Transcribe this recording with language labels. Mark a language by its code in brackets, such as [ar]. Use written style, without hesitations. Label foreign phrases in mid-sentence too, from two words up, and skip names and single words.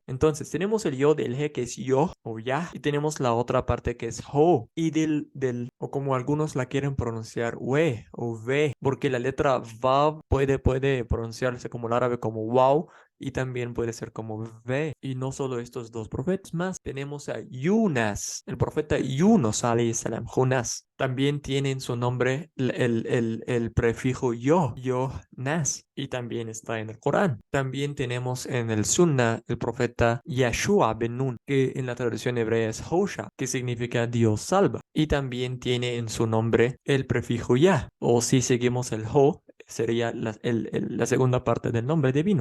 [es] Entonces tenemos el Yod y el He que es Yo o Yah y tenemos la otra parte que es Ho y o como algunos la quieren pronunciar, We o Ve, porque la letra Vav puede pronunciarse como el árabe como Wow y también puede ser como ve. Y no solo estos dos profetas más, tenemos a Yunas, el profeta Yunus [ar] عليه السلام, [es] Jonás. También tiene en su nombre el prefijo yo, nas, y también está en el Corán. También tenemos en el Sunnah el profeta Yeshua ben Nun, que en la traducción hebrea es Hosha, que significa Dios salva. Y también tiene en su nombre el prefijo ya, o si seguimos el ho, sería la segunda parte del nombre divino.